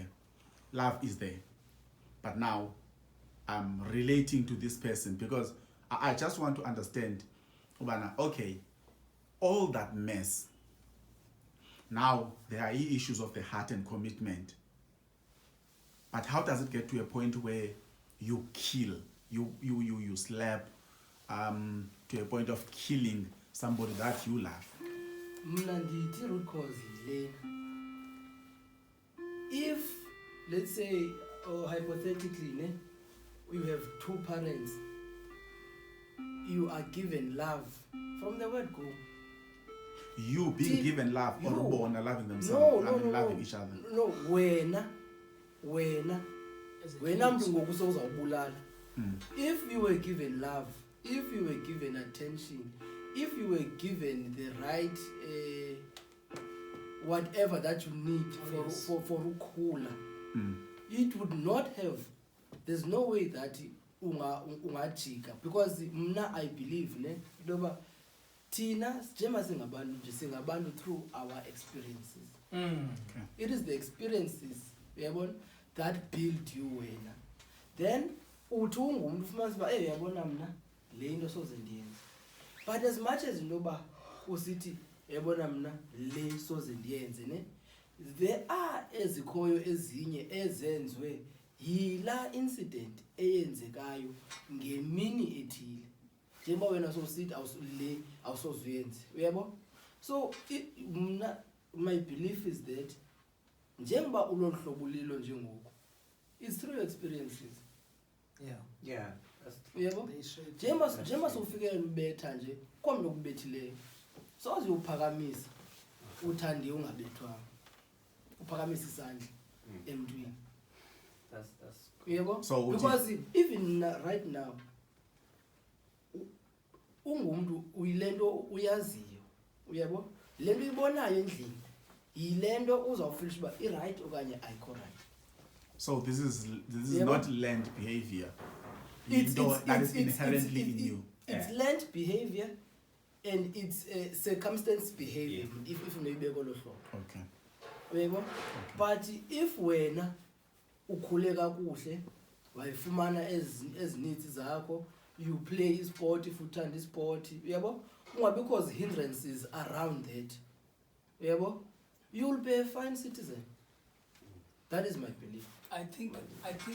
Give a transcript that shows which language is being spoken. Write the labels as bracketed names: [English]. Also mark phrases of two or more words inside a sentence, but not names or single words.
[English] Love is there, but now I'm relating to this person because I just want to understand, ubana, okay, all that mess. Now there are issues of the heart and commitment. But how does it get to a point where you kill, you slap, to a point of killing somebody that you love? [Xhosa] Mna ndithi [English] root cause [Xhosa] yilena. [English] If, let's say, or hypothetically, you have two parents, you are given love from the word go. You being given love, or you. born loving themselves, No, loving each other. No, [Xhosa] wena mntu ngoku sowuzawubulala. [English] If you were given love, if you were given attention, if you were given the right whatever that you need for ukhula, it would not have, there's no way that ungajika, because mna I believe [Xhosa] loba thina njema singabantu [English] through our experiences. Okay. It is the experiences that build you wena. [Xhosa] Then uthi ungumntu ufumana uba uyabona mna le into soze ndiyenze. [English] But as much as [Xhosa] intoba usithi yabona mna le soze ndiyenze [English] there are [Xhosa] ezikhoyo ezinye ezenzwe yila incident eyenzekayo ngemini ethile. Njengoba wena sosithi le awusozuyenze. Uyabo? So mna [English] my belief is that [Xhosa] njengoba ulolu hlobo lilo njengoku, [English] it's through experiences. Yeah. [Xhosa] Uyabo? Njengoba sowufikelela ubetha nje komnye okubethileyo, soze uphakamisa uthande ungabethwanga, uphakamisa isandla emntwini. [English] That's [Xhosa] Uyabo? [English] So because even right now [Xhosa] ungumntu uyilento uyaziyo. Uyabo? Lento ibonayo endlini yilento uzawufilisha uba i-right okanye ayikho right. [English] So this is Yeah, not learned behavior. That is inherently in you. It's learned behavior and it's circumstance behavior, if maybe [Xhosa] lo hlobo. [English] Okay. [Xhosa] Uyabo? [English] But if [Xhosa] wena ukhule kakuhle wayifumana ezininzi zakho, [English] you play sport if uthanda sport, uyabo? Because hindrances around that, uyabo? You'll be a fine citizen. That is my belief. I think